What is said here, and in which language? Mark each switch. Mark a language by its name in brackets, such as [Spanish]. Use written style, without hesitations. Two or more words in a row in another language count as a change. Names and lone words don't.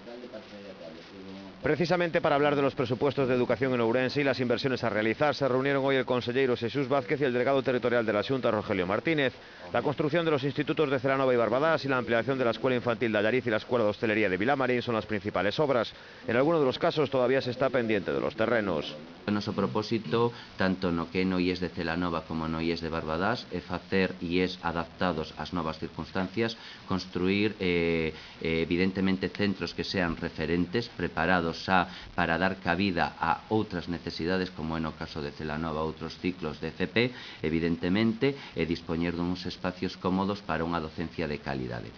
[Spanish] Precisamente para hablar de los presupuestos de educación en Ourense y las inversiones a realizar, se reunieron hoy el consellero Xesús Vázquez y el delegado territorial de la Xunta, Rogelio Martínez. La construcción de los institutos de Celanova y Barbadás y la ampliación de la Escuela Infantil de Allariz y la Escuela de Hostelería de Vilamarín son las principales obras. En algunos de los casos todavía se está pendiente de los terrenos. [Galician] O noso propósito, tanto no que no IES de Celanova como no IES de Barbadás, é facer IES adaptados ás novas circunstancias, construir evidentemente centros que sean referentes, preparados para dar cabida a outras necesidades, como é no caso de Celanova, outros ciclos de FP, evidentemente, e dispoñer duns espacios cómodos para unha docencia de calidade.